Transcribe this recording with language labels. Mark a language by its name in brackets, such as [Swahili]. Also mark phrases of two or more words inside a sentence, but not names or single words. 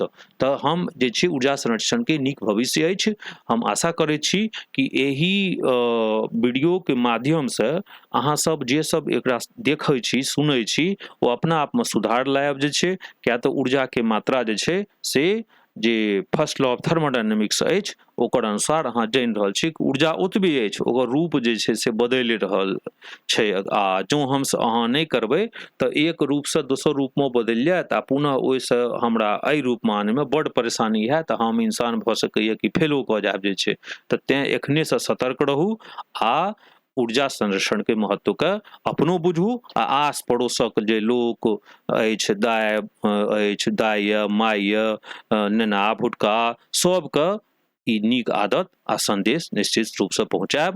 [Maithili] तऽ हम जे छै ऊर्जा संरक्षणके नीक भविष्य अछि। हम आशा करैत छी कि एहि वीडियोके माध्यमसँ अहाँसब जे सब एकरा देखै छी सुनै छी ओ अपना आपमे सुधार लायब जे छै। किएक तऽ ऊर्जाके मात्रा जे छै से जे [English] first law of thermodynamics [Maithili] अछि ओकर अनुसार अहाँ जानि रहल छी कि ऊर्जा ओतबे अछि, ओकर रूप जे छै से बदलि रहल छै। आ जँ हमसँ अहाँ नहि करबै तऽ एक रूपसँ दोसर रूपमे बदलि जायत आ पुनः ओहिसँ हमरा एहि रूपमे आनैमे बड्ड परेशानी हैत। हम इंसान भऽ सकैए कि फेलो कऽ जायब जे छै। तऽ तेँ एखनेसँ सतर्क रहू आ ऊर्जा संरक्षणके महत्वके अपनो बुझू आ आस पड़ोसक जे लोक अछि, दाइ अछि, दाइ यऽ, माइ यऽ, नेना भुटका सबके ई नीक आदत आ संदेश निश्चित रूपसँ पहुँचायब।